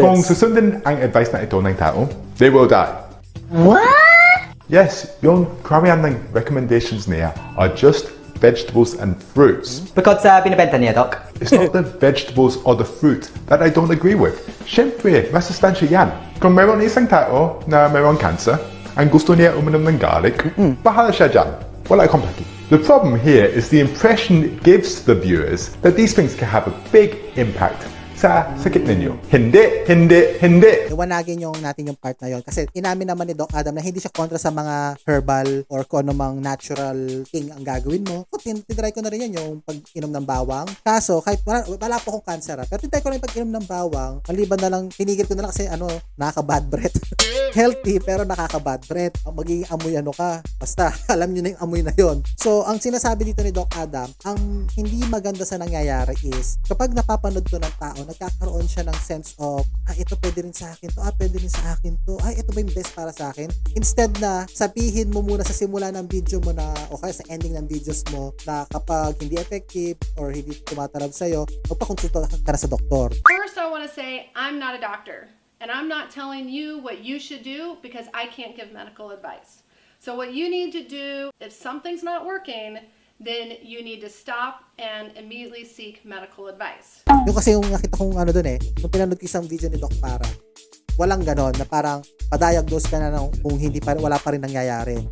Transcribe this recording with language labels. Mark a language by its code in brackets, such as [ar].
[tl] Kung susundin ang advice na ito ng tao, [en] they will die. What? Yes, [tl] yung karamihan ng [en] recommendations niya are just vegetables and fruits. [tl] Because binibenta niya, Doc. [en] It's not the vegetables or the fruit that I don't agree with. [tl] Siyempre, masustansya yan. Kung meron isang tao na meron cancer, ang gusto niya uminom ng garlic, bahala siya dyan. Wala akong paki. [en] The problem here is the impression it gives to the viewers that these things can have a big impact [tl] sa sakit ninyo. Hindi. Iwanagin natin yung part na yon kasi inamin naman ni Doc Adam na hindi siya kontra sa mga herbal or kung anumang natural thing ang gagawin mo. So, tinry ko na rin yan yung pag-inom ng bawang. Kaso, kahit wala po akong cancer pero tinry ko na yung pag-inom ng bawang. Maliban na lang, tinigil ko na lang kasi nakaka-bad breath. Healthy pero nakaka-bad breath. Magiging amoy ka. Basta, alam nyo na yung amoy na yon. So, ang sinasabi dito ni Doc Adam, ang hindi maganda sa nangyayari is kapag napapanood to ng tao, nagkakaroon siya ng sense of, ito pwede rin sa akin to, pwede rin sa akin to, ito ba yung best para sa akin? Instead na sabihin mo muna sa simula ng video mo na, o kaya sa ending ng videos mo, na kapag hindi effective or hindi tumatalab sa'yo, magpakonsulta ka na sa doktor. [en] First, I want to say I'm not a doctor, and I'm not telling you what you should do because I can't give medical advice. So what you need to do, if something's not working, then you need to stop and immediately seek medical advice. [tl] Yung kasi yung nakita kong doon nung pinanood ko isang video ni Doc Farrah, walang ganon na parang pa-diagnose ka na kung wala pa rin nangyayari.